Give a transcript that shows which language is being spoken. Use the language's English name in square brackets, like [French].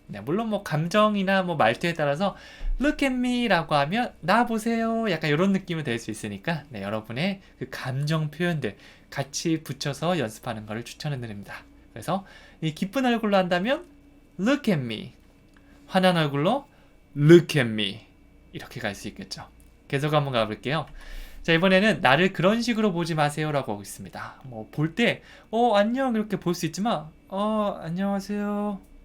[Korean] 네, 물론 뭐 감정이나 뭐 말투에 따라서 [English] Look at me [Korean] 라고 하면 나 보세요. 약간 이런 느낌이 될 수 있으니까 네, 여러분의 그 감정 표현들 같이 붙여서 연습하는 것을 추천해 드립니다. 그래서 이 기쁜 얼굴로 한다면 [English] Look at me. [Korean] 화난 얼굴로 [English] Look at me. [Korean] 이렇게 갈 수 있겠죠. 계속 한번 가볼게요. 자, 이번에는 나를 그런 식으로 보지 마세요 라고 하고 있습니다. 뭐 볼 때 안녕 이렇게 볼 수 있지만 안녕하세요.